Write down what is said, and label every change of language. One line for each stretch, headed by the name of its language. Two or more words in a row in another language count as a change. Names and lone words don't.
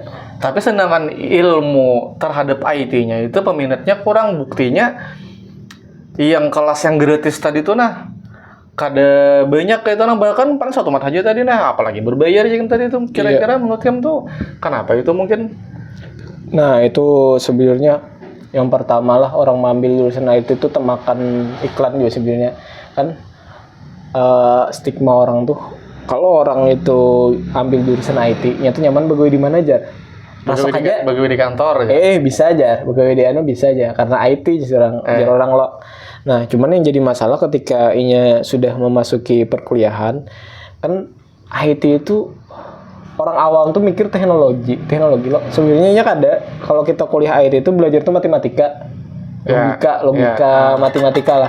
Indonesian: Tapi sedangkan ilmu terhadap IT-nya itu peminatnya kurang, buktinya yang kelas yang gratis tadi tuh nah kada banyak kayak itu nah, bahkan paling 1 mat aja tadi nah, apalagi berbayar yang tadi tuh kira-kira menurut kamu tuh kenapa itu mungkin? Nah itu sebenarnya yang pertama lah orang mengambil jurusan IT itu temakan iklan juga sebenarnya kan. Stigma orang tuh kalau orang itu ambil jurusan IT-nya tuh nyaman begawe di mana aja. Masuk aja begawe di kantor ya. Bisa aja begawe di anu bisa aja karena IT jarang orang lo. Nah, cuman yang jadi masalah ketika inya sudah memasuki perkuliahan kan IT itu orang awam tuh mikir teknologi lo. Sebenarnya kada kalau kita kuliah IT itu belajar tuh matematika. Logika, matematika lah.